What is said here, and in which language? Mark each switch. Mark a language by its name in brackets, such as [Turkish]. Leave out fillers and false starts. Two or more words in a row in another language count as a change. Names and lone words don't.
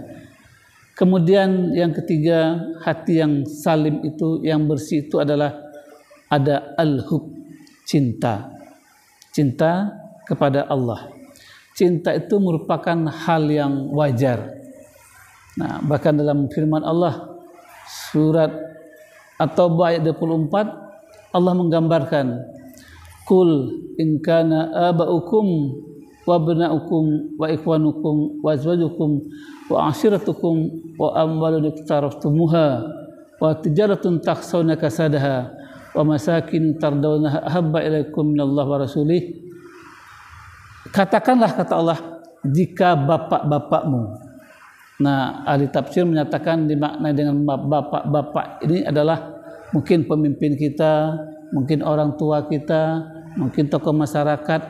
[Indonesian] Kemudian yang ketiga, hati yang salim itu, yang bersih itu adalah ada al-hub, cinta. Cinta kepada Allah. Cinta itu merupakan hal yang wajar. Nah, bahkan dalam firman Allah surat At-Taubah ayat 24, Allah menggambarkan, [Arabic] قل إن كان آباؤكم وأبناؤكم وإخوانكم وأزواجكم وعشيرتكم وأموال اقترفتموها وتجارة تخشون كسادها ومساكن ترضونها أحب إليكم من الله ورسوله. [Indonesian] Katakanlah, kata Allah, jika bapak-bapakmu. Nah, ahli tafsir menyatakan dimaknai dengan bapak-bapak ini adalah mungkin pemimpin kita, mungkin orang tua kita, mungkin tokoh masyarakat.